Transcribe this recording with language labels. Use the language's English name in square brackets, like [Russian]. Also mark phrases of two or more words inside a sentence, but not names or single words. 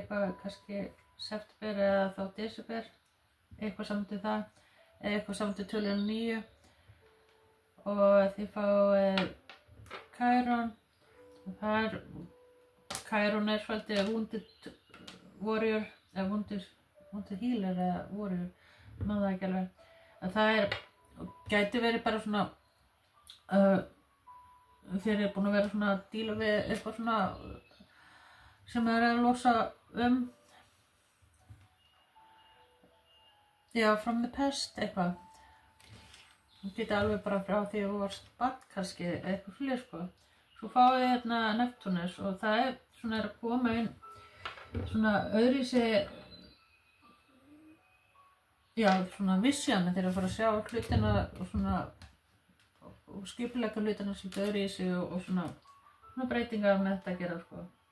[Icelandic] eitthvað kannski september eða þá desember, eitthvað samtið það, eða eitthvað samtið tölunum 9 og þið fáið Chiron og það Chiron svolítið [English] wounded warrior [Icelandic] eða [English] wounded healer [Icelandic] eða warrior, maður það ekki alveg. En það gæti verið bara svona þeir eru búin að vera svona að díla við eitthvað svona sem þeir eru að losa já, [English] from the past [Icelandic] eitthvað. Það geti alveg bara frá því að þú varst barn kannski eitthvað fyrir, sko. Svo fáið þið hérna Neptunus og það svona að koma inn svona öðruvísi já, svona vision þegar að fara að sjá hlutina og svona og skipuleggja hlutina svolítið öðruvísi og svona breytingar með þetta að gera, sko.